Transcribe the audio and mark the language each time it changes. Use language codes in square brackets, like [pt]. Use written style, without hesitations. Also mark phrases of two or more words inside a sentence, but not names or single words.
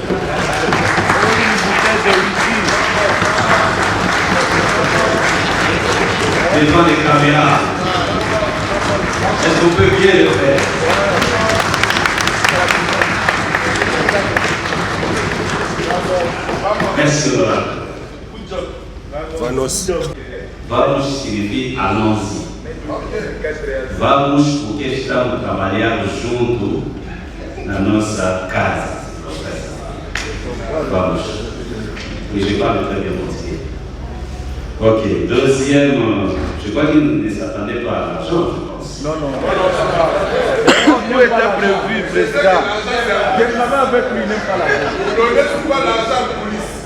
[fr] Devant les caméras. Est-ce qu'on peut bien le faire? Merci, honorable. Vamos signifie allons-y. [pt] Vamos porque estamos trabalhando junto na nossa casa. Vamos. [fr] Oui, je parle très bien montrer. Ok, deuxième, je crois qu'il ne s'attendait pas à l'argent, je pense. Non. Tout était prévu, président. Je travaille avec lui, il n'aime pas l'argent. Vous ne donnez pas l'argent à la police.